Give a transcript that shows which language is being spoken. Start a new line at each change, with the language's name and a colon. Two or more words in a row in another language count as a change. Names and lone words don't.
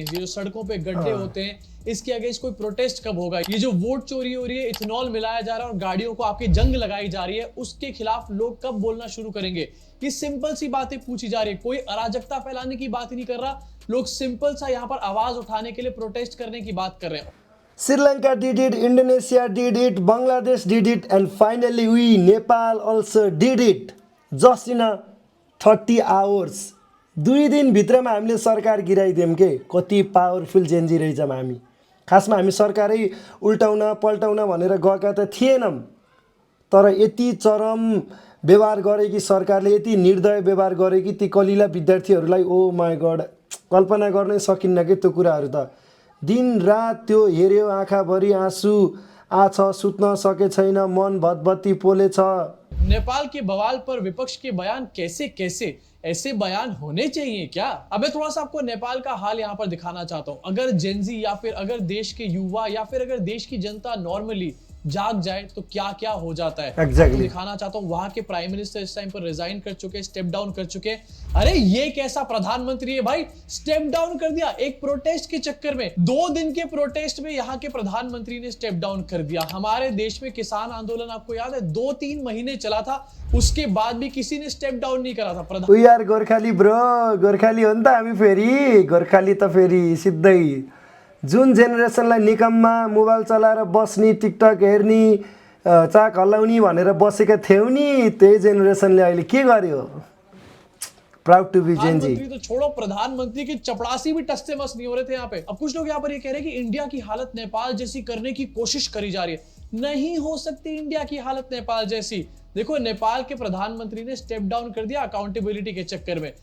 Hindi: ये जो सड़कों पे गड्ढे होते हैं, इसके अगेंस्ट कोई प्रोटेस्ट कब होगा? ये जो वोट चोरी हो रही है, इथेनॉल मिलाया जा रहा है और गाड़ियों को आपकी जंग लगाई जा रही है, उसके खिलाफ लोग कब बोलना शुरू करेंगे? ये सिंपल सी बातें पूछी जा रही है। कोई अराजकता फैलाने की बात ही नहीं कर रहा। लोग सिंपल सा यहाँ पर आवाज उठाने के लिए, प्रोटेस्ट करने की बात कर रहे हैं।
English: श्रीलंका did it, Indonesia did it, Bangladesh did it, and finally we, Nepal also did it just in a 30 hours.
Nepali: 2 दिनभित्रमा हामीले सरकार गिराइदियौँ के। कति पावरफुल जेन्जी रहेछौँ हामी। खासमा हामी सरकारै उल्टाउन पल्टाउन भनेर गएका त थिएनौँ, तर यति चरम व्यवहार गरे कि सरकारले, यति निर्दय व्यवहार गरे कि ती कलिला विद्यार्थीहरूलाई
English: Oh my God
Nepali: कल्पना गर्नै सकिन्न कि त्यो कुराहरू त। दिन रात त्यो हेऱ्यो, आँखाभरि आँसु आछ, सुत्न सके छैन, मन भतभती पोलेछ।
Hindi: नेपाल के बवाल पर विपक्ष के बयान कैसे कैसे, ऐसे बयान होने चाहिए क्या? अब मैं थोड़ा सा आपको नेपाल का हाल यहाँ पर दिखाना चाहता हूँ। अगर जेनजी या फिर अगर देश के युवा या फिर अगर देश की जनता नॉर्मली जाग जाए तो क्या क्या हो जाता है।
English: Exactly.
Hindi: दिखाना चाहता हूँ। वहां के
English: prime minister
Hindi: इस टाइम पर रिजाइन कर चुके,
English: step down
Hindi: कर चुके। अरे ये कैसा प्रधानमंत्री है भाई,
English: step down
Hindi: कर दिया एक प्रोटेस्ट के चक्कर में। 2 दिन के प्रोटेस्ट में यहाँ के प्रधानमंत्री ने
English: step down
Hindi: कर दिया। हमारे देश में किसान आंदोलन आपको याद है 2-3 महीने चला था, उसके बाद भी किसी ने
English: step down
Hindi: नहीं करा था।
Nepali: उ यार गोर्खाली ब्रो, गोर्खाली हो नि त हामी। फेरि गोर्खाली त फेरि सिधै जुन जेनेरेसनलाई निकममा मोबाइल चलाएर बस्ने, टिकटक हेर्ने, चाक हल्लाउने भनेर बसेका थियौ नि, त्यही जेनेरेसनले अहिले के गर्यो?
English: Proud to be GenZ.
Hindi: प्रधानमंत्री तो छोड़ो, प्रधानमंत्री की चपड़ासी भी टस से मस नहीं हो रहे थे यहाँ पे। अब कुछ लोग यहाँ पर ये कह रहे हैं कि इंडिया की हालत नेपाल जैसी करने की कोशिश करी जा रही है। नहीं हो सकती इंडिया की हालत नेपाल जैसी। देखो नेपाल के प्रधानमंत्री ने
English: step down
Hindi: कर दिया अकाउंटेबिलिटी के चक्कर में।